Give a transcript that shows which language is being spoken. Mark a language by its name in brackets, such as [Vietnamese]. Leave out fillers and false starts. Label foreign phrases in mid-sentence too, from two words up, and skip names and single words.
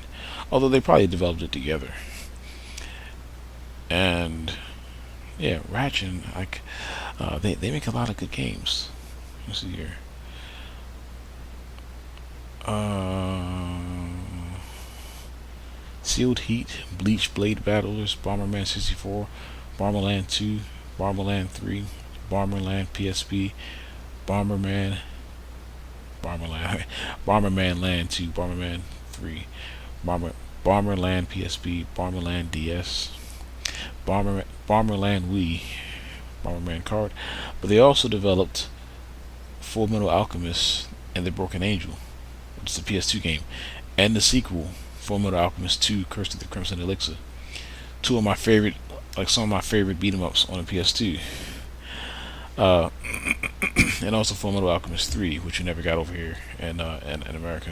[English] Although they probably developed it together. And yeah, Ratchin, they make a lot of good games. Let's see here. Sealed Heat, Bleach Blade Battlers, Bomberman 64, Bomberland 2, Bomberland 3, Bomberland PSP, Bomberman Land 2, Bomberman 3, Bomberland PSP, Bomberland DS, Bomberland Wii, Bomberman Card. But they also developed Full Metal Alchemist and the Broken Angel, which is a PS2 game, and the sequel, Full Metal Alchemist 2: Curse of the Crimson Elixir. Some of my favorite beat 'em ups on the PS2. And also Full Metal Alchemist 3, which you never got over here in America.